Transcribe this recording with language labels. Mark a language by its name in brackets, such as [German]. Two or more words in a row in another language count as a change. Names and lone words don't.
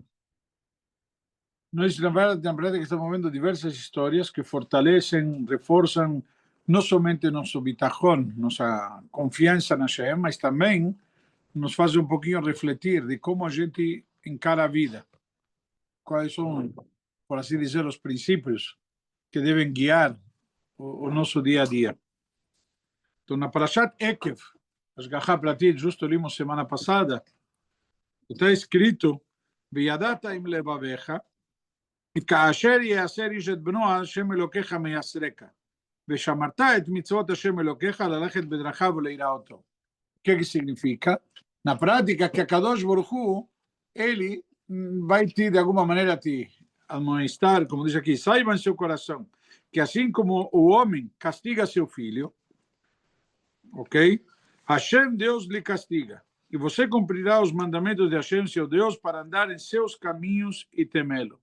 [Portuguese] Nós, na verdade, que estamos vendo diversas histórias que fortalecem, reforçam não somente nosso bitachon, nossa confiança na Hashem, mas também nos fazem um pouquinho refletir de como a gente encara a vida. Quais são, por assim dizer, os princípios que devem guiar o nosso dia a dia. Então, na Parashat Ekev, [Hebrew] השגחה פרטית, [Portuguese] justo limos semana passada, está escrito: [Hebrew] וידעת עם לבבך, כאשר יעשר איש את בנו, השם אלוקיך מייסרך, ושמרת את מצוות השם אלוקיך ללכת בדרכיו ולראותו. [Portuguese] Que significa? Na prática, que a Kadosh Baruch Hu, ele vai te, de alguma maneira, te amonestar, como diz aqui, saiba em seu coração, que assim como o homem castiga seu filho, ok? Hashem, Deus, lhe castiga. E você cumprirá os mandamentos de Hashem, seu Deus, para andar em seus caminhos e temê-lo.